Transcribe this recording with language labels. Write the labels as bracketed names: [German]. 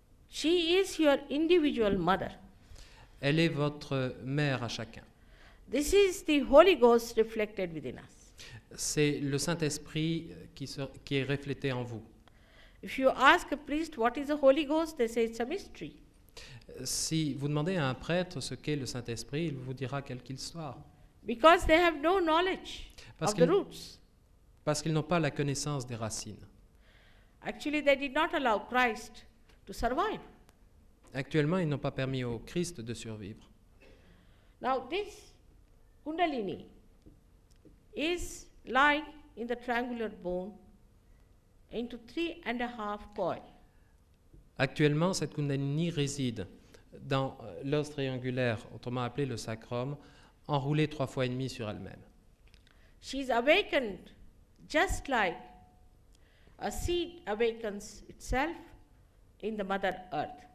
[English] She is your individual mother. [French] Elle est votre mère à chacun. [English] This is the Holy Ghost reflected within us. [French] C'est le Saint-Esprit qui est reflété en vous. [English] If you ask a priest what is the Holy Ghost, they say it's a mystery. [French] Si vous demandez à un prêtre ce qu'est le Saint-Esprit, il vous dira quel qu'il soit. [English] Because they have no knowledge of the roots. [French] Parce qu'ils n'ont pas la connaissance des racines. [English] Actually, they did not allow Christ to survive. [French] Actuellement, ils n'ont pas permis au Christ de survivre. [English] Now, this Kundalini is lying in the triangular bone into 3.5 coils. [French] Actuellement, cette Kundalini réside dans l'os triangulaire, autrement appelé le sacrum, enroulé 3 fois et demi sur elle-même. [English] She is awakened just like a seed awakens itself in the Mother Earth.